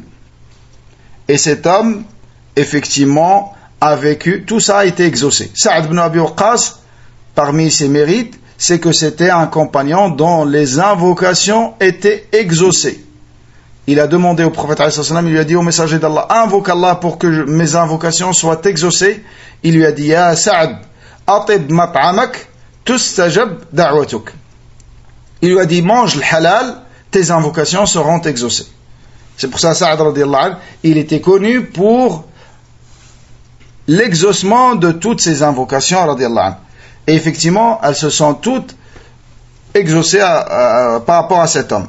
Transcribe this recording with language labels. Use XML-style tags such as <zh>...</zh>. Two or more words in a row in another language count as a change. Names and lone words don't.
<fr>Et cet homme, effectivement, a vécu, tout ça a été exaucé. Saad ibn Abi Waqqas, parmi ses mérites, c'est que c'était un compagnon dont les invocations étaient exaucées. Il a demandé au prophète, il lui a dit au messager d'Allah, invoque Allah pour que mes invocations soient exaucées. Il lui a dit,</fr> <ar>يا سعد أطب مطعمك تستجب دعوتك.</ar> <fr>Il lui a dit, mange le halal, tes invocations seront exaucées. C'est pour ça, Saad</fr> <ar>رضي الله عنه,</ar> <fr>il était connu pour l'exaucement de toutes ses invocations</fr> <ar>رضي الله عنه.</ar> <fr>Et effectivement, elles se sont toutes exaucées par rapport à cet homme.</fr>